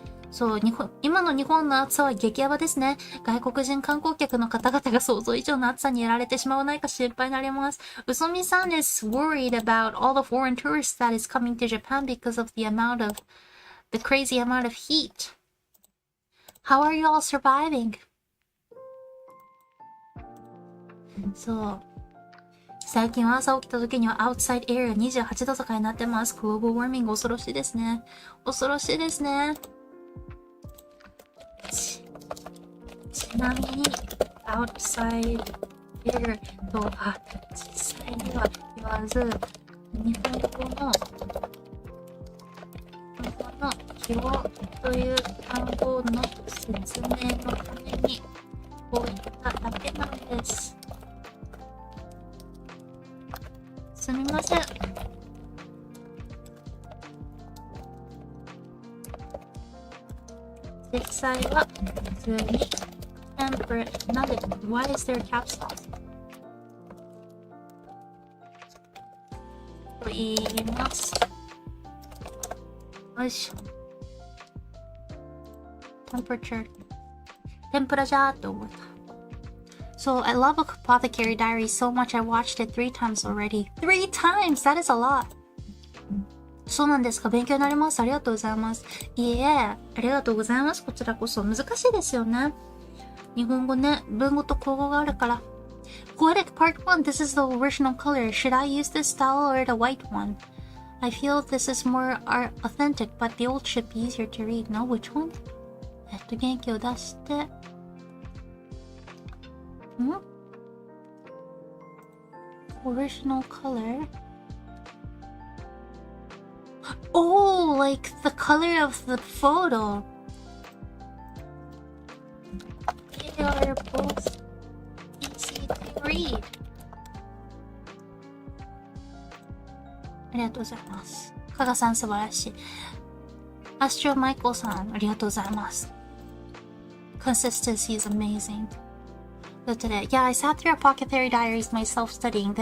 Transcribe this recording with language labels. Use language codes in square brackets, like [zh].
[ja] そう、今の日本の暑さは激ヤバですね。外国人観光客の方々が想像以上の暑さにやられてしまわないか心配になります。 [en] うそみさん is worried about all the foreign tourists that is coming to Japan because of the crazy amount of heat. How are you all surviving? [ja] そう。最近は朝起きた時には outside air 28度とかになってます。グローバルウォーミング恐ろしいですね。恐ろしいですね。ちなみに outside air とは実際には言わず、日本語の気温という単語の説明のためにこういっただけなんです。すみません。実際は普通にtemperate なんで [en] Why is there caps lock? [ja] と言います。よいしょ。 temperature って思った。 [en] So, I love Apothecary Diary so much I watched it 3 times already. 3 times! That is a lot! [ja] そうなんですか。勉強になります。ありがとうございます。いえ、ありがとうございます。こちらこそ。難しいですよね。日本語ね、文語と口語があるから。 [en] Poetic Part 1 This is the original color. Should I use this style or the white one? I feel this is more authentic, but the old should be easier to read. No, which one? [ja] 元気を出して。 [en] Original color? Oh, like the color of the photo. They are both easy to read. [ja] ありがとうございます。加賀さん素晴らしい。アストロマイコさん、ありがとうございます。 [en] Consistency is amazing. So today, yeah, I sat through Apothecary Diaries myself studying.